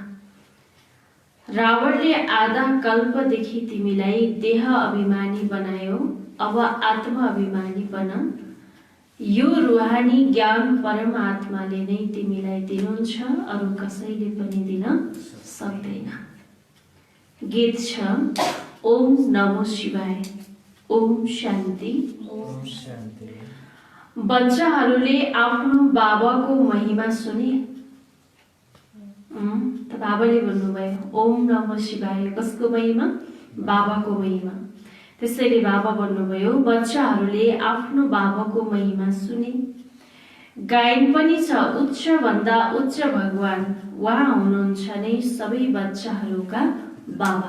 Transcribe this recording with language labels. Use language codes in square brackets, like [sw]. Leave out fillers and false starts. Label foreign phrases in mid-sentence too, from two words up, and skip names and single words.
[ne] रावणले आधा कल्पदेखि तिमीलाई देह अभिमानी बनायो, अब आत्मा अभिमानी बन। यो रुहानी ज्ञान परमात्माले नै तिमीलाई दिनुहुन्छ, अरू कसैले पनि दिन सक्दैन। गीत छ, [sa] ओम नमो शिवाय, ओम शान्ति। ओम शान्ति। [ne] बच्चाहरूले आफ्नो बाबाको महिमा सुने। त बाबाले भन्नुभयो, [sa] ओम नमो शिवाय, [ne] कसको महिमा? बाबाको महिमा। त्यसैले बाबा भन्नुभयो, बच्चाहरूले आफ्नो बाबाको महिमा सुने। गायन पनि छ, उच्च भन्दा उच्च भगवान, उहाँ हुनुहुन्छ नै सबै बच्चाहरूका बाबा।